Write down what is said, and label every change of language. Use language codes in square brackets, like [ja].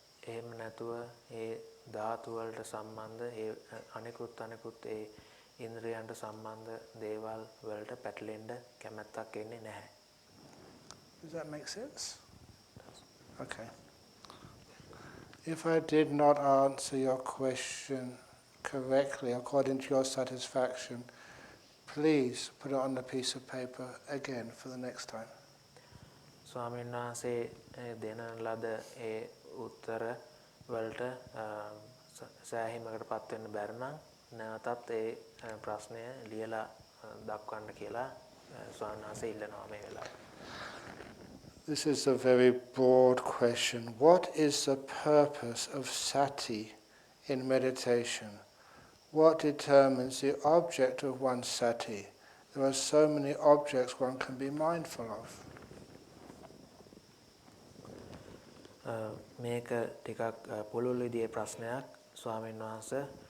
[si] එහෙම නැතුව ඒ ධාතු වලට සම්බන්ධ ඒ අනිකුත් ඒ ඉන්ද්‍රියන්ට සම්බන්ධ දේවල් වලට පැටලෙන්න කැමැත්තක් එන්නේ නැහැ. [en] Does that make sense? Okay. If I did not answer your question correctly according to your satisfaction, please put it on a piece of paper again for the next time. [si] ස්වාමීන් වහන්සේ දෙන ලද ඒ උත්තර වලට සෑහීමකට පත් වෙන්න බැරි නම් නැවතත් ඒ ප්‍රශ්නය ලියලා දක්වන්න කියලා ස්වාමීන් වහන්සේ ඉල්ලනවා මේ වෙලාවේ. [en] This is a very broad question. What is the purpose of sati in meditation? What determines the object of one's sati? There are so many objects one can be mindful of. [si] මේක ටිකක් පුළුල් විදිහේ ප්‍රශ්නයක් ස්වාමීන් වහන්සේ.